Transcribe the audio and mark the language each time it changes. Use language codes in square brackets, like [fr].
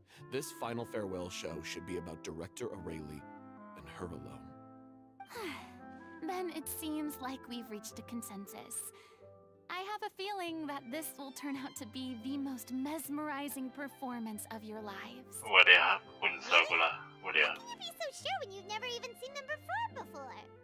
[en] This final farewell show should be about Director Aurelie and her alone. Then it seems like we've reached a consensus. I have a feeling that this will turn out to be the most mesmerizing performance of your lives. [th] สวัสดีครับคุณซากุระสวัสดีครับ [en] How can you be so sure when you've never even seen them perform before?